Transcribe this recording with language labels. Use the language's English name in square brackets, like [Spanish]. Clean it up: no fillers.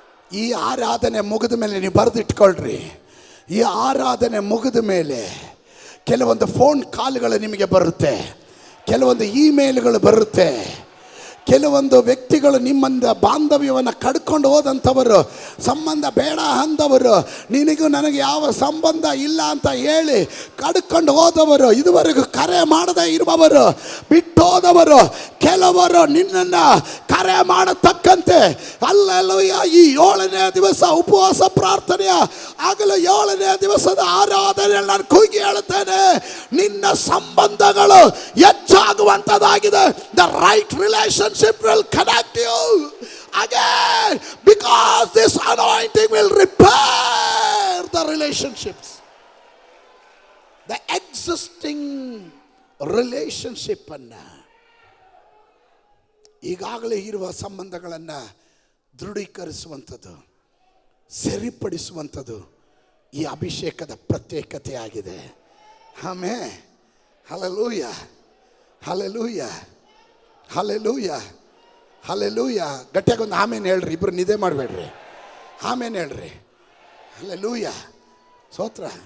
[Kannada] ಈ ಆರಾಧನೆ ಮುಗಿದ ಮೇಲೆ ನೀವು ಬರೆದಿಟ್ಕೊಳ್ರಿ. ಈ ಆರಾಧನೆ ಮುಗಿದ ಮೇಲೆ ಕೆಲವೊಂದು ಫೋನ್ ಕಾಲ್ಗಳು ನಿಮಗೆ ಬರುತ್ತೆ, ಕೆಲವೊಂದು ಇಮೇಲ್ಗಳು ಬರುತ್ತೆ, ಕೆಲವೊಂದು ವ್ಯಕ್ತಿಗಳು ನಿಮ್ಮಂದ ಬಾಂಧವ್ಯವನ್ನು ಕಡ್ಕೊಂಡು ಹೋದಂಥವರು, ಸಂಬಂಧ ಬೇಡ ಅಂದವರು, ನಿನಗೂ ನನಗೆ ಯಾವ ಸಂಬಂಧ ಇಲ್ಲ ಅಂತ ಹೇಳಿ ಕಡ್ಕೊಂಡು ಹೋದವರು, ಇದುವರೆಗೂ ಕರೆ ಮಾಡದೇ ಇರುವವರು, ಬಿಟ್ಟೋದವರು, ಕೆಲವರು ನಿನ್ನನ್ನು ಕರೆ ಮಾಡತಕ್ಕಂತೆ ಅಲ್ಲೆಲ್ಲೂಯ ಈ 7ನೇ ದಿವಸ ಉಪವಾಸ ಪ್ರಾರ್ಥನೆಯ ಆಗಲು 7ನೇ ದಿವಸದ ಆರಾಧನೆ ನಾನು ಕೂಗಿ ಹೇಳುತ್ತೇನೆ, ನಿನ್ನ ಸಂಬಂಧಗಳು ಹೆಚ್ಚಾಗುವಂಥದ್ದಾಗಿದೆ. [English] the right relationship will connect you again, because this anointing will repair the relationships, the existing relationship ಅನ್ನ, [Kannada] ಈಗಾಗಲೇ ಇರುವ ಸಂಬಂಧಗಳನ್ನು ದೃಢೀಕರಿಸುವಂಥದ್ದು, ಸರಿಪಡಿಸುವಂಥದ್ದು ಈ ಅಭಿಷೇಕದ ಪ್ರತ್ಯೇಕತೆ ಆಗಿದೆ. Amen. Hallelujah, hallelujah, hallelujah, hallelujah. ಗಟ್ಟಿಯಾಗೊಂದು ಆಮೇನ್ ಹೇಳ್ರಿ. ಇಬ್ರು ನಿದ್ದೆ ಮಾಡಬೇಡ್ರಿ. ಆಮೇನ್ ಹೇಳ್ರಿ. ಹಲ್ಲೆಲೂಯ, ಸ್ತೋತ್ರ.